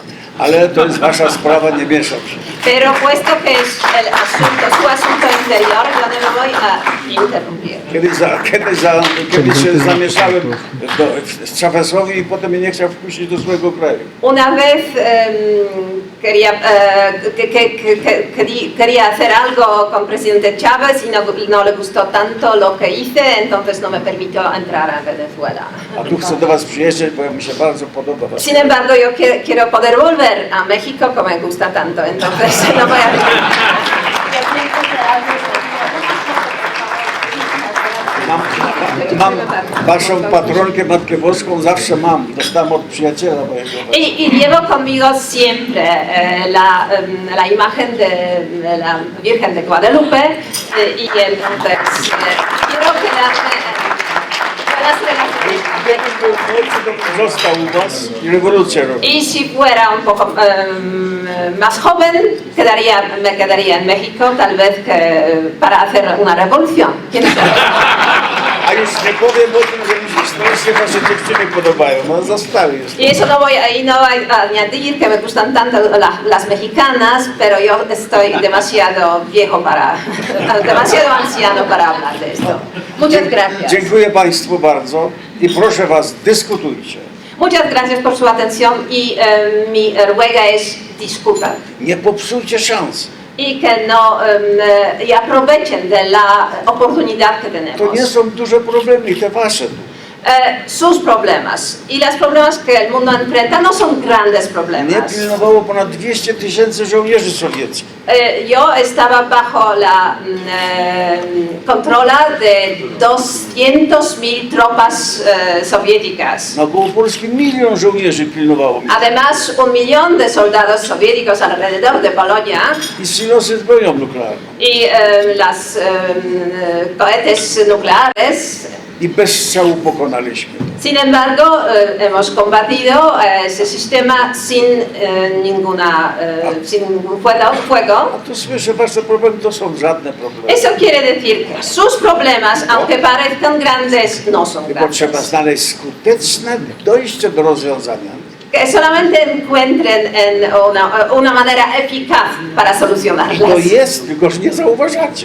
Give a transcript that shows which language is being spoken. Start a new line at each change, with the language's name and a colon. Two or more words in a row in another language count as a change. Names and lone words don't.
Polish: Ale to jest wasza sprawa, nie mieszam się.
Spanish: Pero puesto que es su asunto interior, yo no me voy a interrumpir.
Polish: Kiedyś się zamieszałem z Chavezowi i potem mnie nie chciał wpuścić do swojego kraju.
Spanish: Una vez quería hacer algo con presidente Chávez y no le gustó tanto lo que hice, entonces no me permitió entrar a Venezuela.
Polish: A tu chcę do was przyjeżdżać, bo mi się bardzo podoba.
Spanish: Sin embargo, yo quiero poder volver a México como me gusta tanto, entonces no voy a venir.
Polish: Mam waszą patronkę, Matkę Boską, zawsze mam. Dostałem od przyjaciela mojego.
Spanish: Y llevo conmigo siempre la imagen de la Virgen de Guadalupe y entonces quiero quedarme buenas relaciones. Został u was i rewolucję robił. Y si fuera un poco más joven, me quedaría en México, tal vez para hacer una revolución. ¿Quién sabe?
Polish: A już nie powiem o tym, że mi się strasznie wasze dziewczyny podobają. No zostały już.
Spanish: Y eso no voy a añadir que me gustan tanto las mexicanas, pero yo estoy demasiado viejo demasiado anciano para hablar de esto. Muchas gracias.
Polish: Dziękuję państwu bardzo i proszę was, dyskutujcie.
Spanish: Muchas gracias por su atención y mi ruega es disculpa
Polish: Nie popsujcie szans.
Spanish: y que no y aprovechen de la oportunidad que tenemos.
Polish: To nie są duże problemy, te wasze.
Spanish: Sus problemas y los problemas que el mundo enfrenta no son grandes
Polish: Mnie
Spanish: problemas.
Polish: pilnowało ponad 200 000 żołnierzy sowieckich.
Spanish: Yo estaba bajo la controla de 200.000 tropas soviéticas.
Polish: Na Małopolskim 1 000 000 żołnierzy pilnowało mnie.
Spanish: Además, 1 millón de soldados soviéticos alrededor de Polonia
Polish: I silosy z bronią nuklearną.
Spanish: y las cohetes nucleares.
Polish: I bez strzału pokonaliśmy.
Spanish: Sin embargo, hemos combatido ese sistema sin ningún fuego.
Polish: A tu słyszę, wasze problemy to są żadne problemy.
Spanish: Eso quiere decir que sus problemas, aunque parezcan grandes, no son
Polish: Tylko trzeba
Spanish: grandes.
Polish: znaleźć skuteczne dojście do rozwiązania.
Spanish: Que solamente encuentren una manera eficaz para
Polish: To
Spanish: solucionarlas.
Polish: jest, tylko że nie zauważacie.